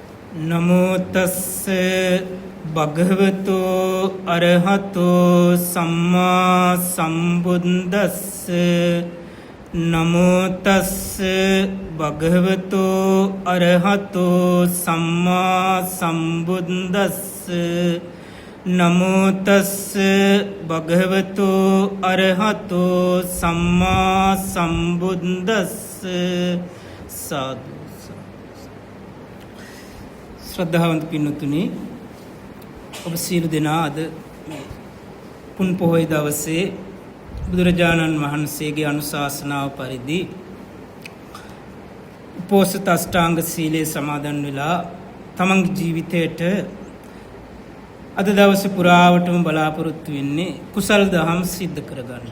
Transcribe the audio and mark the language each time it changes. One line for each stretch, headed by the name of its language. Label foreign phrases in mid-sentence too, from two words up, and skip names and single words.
Pali: නමෝ තස්ස භගවතු අරහතෝ සම්මා සම්බුද්දස්ස නමෝ තස්ස භගවතු අරහතෝ සම්මා සම්බුද්දස්ස නමෝ තස්ස භගවතු අරහතෝ සම්මා සම්බුද්දස්ස සාදු.
Sinhala: ශ්‍රද්ධාවන්ත පින්නතුනි, ඔබ සියලු දෙනා අද පුන් පොහොය දවසේ බුදුරජාණන් වහන්සේගේ අනුශාසනාව පරිදි උපෝසථ අෂ්ටාංග සීලයේ සමාදන් වෙලා තමන්ගේ ජීවිතයට අද දවසේ පුරාවටම බලාපොරොත්තු වෙන්නේ කුසල් දහම් සිද්ධ කරගන්න.